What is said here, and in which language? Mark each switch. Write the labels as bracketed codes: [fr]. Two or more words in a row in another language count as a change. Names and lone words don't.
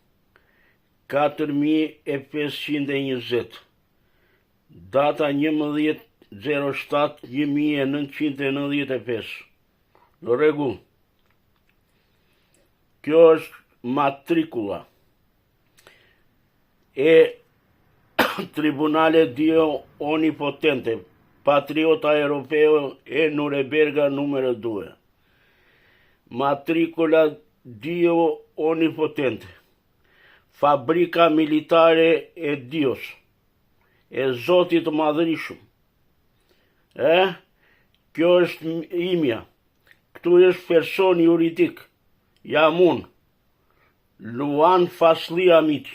[sq] 4520. Data 11/07/1995. Në rregull. Kjo është matrikula e Tribunale Dio Onipotente, Patriota Europeo e Norimberga numero 2. Matricula Dio Onipotente, Fabrika Militare e Dios, e Zotit Madhërisëm. Kjo është imja. Këtu është person juridik. Jam unë, Luan Fasli Amiti.